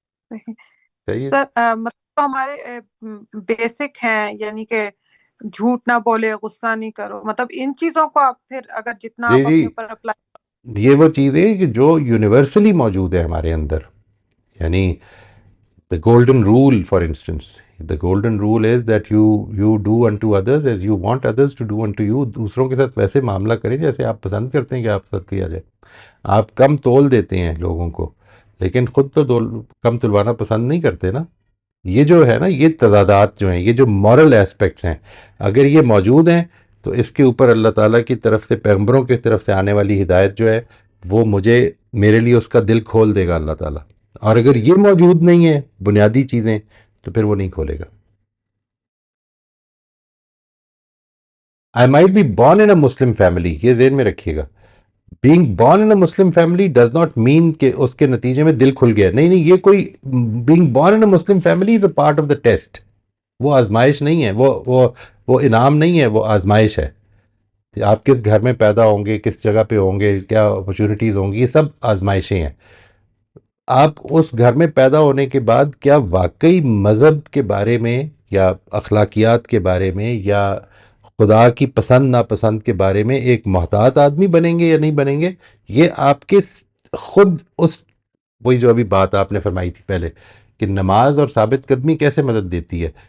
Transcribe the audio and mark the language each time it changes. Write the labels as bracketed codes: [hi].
[ur] صحیح ہے. سر مطلب ہمارے بیسک ہیں، یعنی کہ جھوٹ نہ بولے، غصہ نہیں کرو، مطلب ان چیزوں کو آپ پھر اگر جتنا جی آپ جی، اپنے اوپر اپلائی. یہ وہ چیز ہے کہ جو یونیورسلی موجود ہے ہمارے اندر. [en] یعنی the golden rule, for instance, the golden rule is that you do unto others as you want others to do unto you. [ur] دوسروں کے ساتھ ویسے معاملہ کریں جیسے آپ پسند کرتے ہیں کہ آپ ساتھ کیا جائے. آپ کم تول دیتے ہیں لوگوں کو، لیکن خود تو کم تلوانا پسند نہیں کرتے نا. یہ جو ہے نا، یہ تضادات جو ہیں، یہ جو مورل ایسپیکٹس ہیں، اگر یہ موجود ہیں تو اس کے اوپر اللہ تعالیٰ کی طرف سے، پیغمبروں کی طرف سے آنے والی ہدایت جو ہے وہ میرے لیے اس کا دل کھول دے گا اللہ تعالیٰ. اور اگر یہ موجود نہیں ہے بنیادی چیزیں تو پھر وہ نہیں کھولے گا. [en] I might be born in a Muslim family، [ur] یہ ذہن میں رکھیے گا. [en] being born in a Muslim family does not mean [ur] کہ اس کے نتیجے میں دل کھل گیا. نہیں، یہ کوئی [en] being born in a Muslim family is a part of the test. [ur] وہ آزمائش نہیں ہے، وہ انعام نہیں ہے، وہ آزمائش ہے. آپ کس گھر میں پیدا ہوں گے، کس جگہ پہ ہوں گے، کیا اپرچونیٹیز ہوں گی، یہ سب آزمائشیں ہیں. آپ اس گھر میں پیدا ہونے کے بعد کیا واقعی مذہب کے بارے میں یا اخلاقیات کے بارے میں یا خدا کی پسند ناپسند کے بارے میں ایک محتاط آدمی بنیں گے یا نہیں بنیں گے، یہ آپ کے خود وہی جو ابھی بات آپ نے فرمائی تھی پہلے کہ نماز اور ثابت قدمی کیسے مدد دیتی ہے.